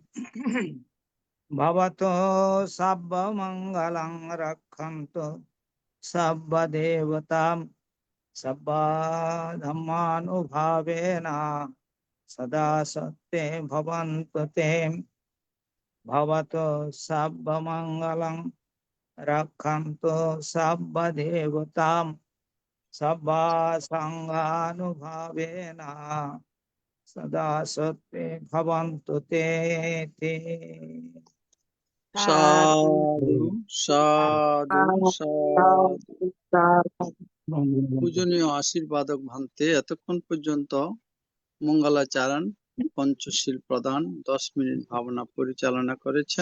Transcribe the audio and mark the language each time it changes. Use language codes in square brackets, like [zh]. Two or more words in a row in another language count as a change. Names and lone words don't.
[pi] भवतु सर्वमङ्गलं रक्षन्तु सर्वदेवतां सर्वा धर्मानुभावेन सदा सत्ये भवन्तु ते भवतु सर्वमङ्गलं रक्षन्तु सर्वदेवतां सर्वा सङ्घानुभावेन सदा सत्ये भवन्तु ते সাধু সাধু সাধু। [bn] পূজনীয় আশীর্বাদক ভান্তে এতক্ষণ পর্যন্ত মঙ্গলাচরণ পঞ্চশীল প্রদান 10 মিনিট ভাবনা পরিচালনা করেছেন।